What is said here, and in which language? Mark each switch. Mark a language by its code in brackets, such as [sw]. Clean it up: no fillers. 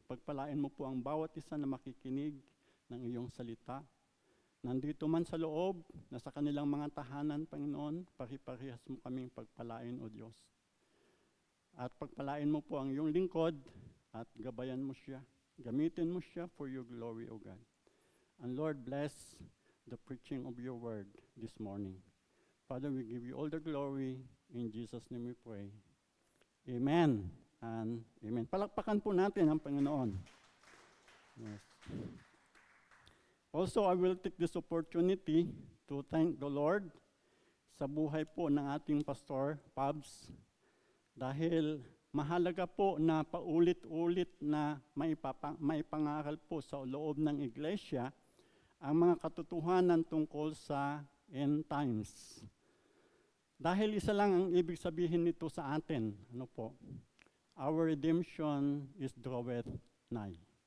[tl] Pagpalain mo po ang bawat isa na makikinig ng iyong salita. Nandito man sa loob, nasa kanilang mga tahanan, Panginoon, pari-parihas mo kaming pagpalain, O Diyos. At pagpalain mo po ang iyong lingkod at gabayan mo siya. Gamitin mo siya [en] for your glory, O God. And Lord, bless the preaching of your word this morning. Father, we give you all the glory. In Jesus' name we pray. Amen and amen. [tl] Palakpakan po natin ang Panginoon. Yes. [en] Also, I will take this opportunity to thank the Lord [tl] sa buhay po ng ating Pastor, Pabs, dahil mahalaga po na paulit-ulit na maipangaral po sa loob ng iglesia ang mga katotohanan tungkol sa end times. Dahil isa lang ang ibig sabihin nito sa atin, ano po? [en] Our redemption is draweth nigh.